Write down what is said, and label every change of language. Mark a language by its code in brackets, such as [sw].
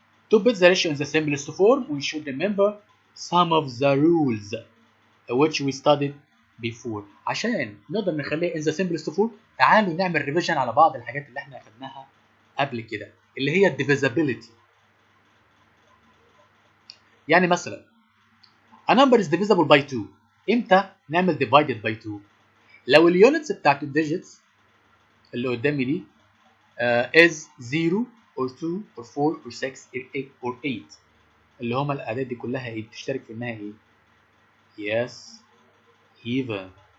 [en] To put the ratio in the simplest form, we should remember some of the rules which we studied before. [ar] عشان نقدر نخليها [en] in the simplest form [ar] تعالوا نعمل revision على بعض الحاجات اللي احنا أخدناها قبل كده اللي هي divisibility. يعني مثلا [en] a number is divisible by 2. [ar] امتى نعمل divided by 2؟ لو اليونتس بتاعت الديجيتس اللي قدامي دي [en] is 0 or 2 or 4 or 6 or 8 [ar] اللي هما الأعداد دي كلها ايه بتشترك في انها ايه؟ [en] yes even.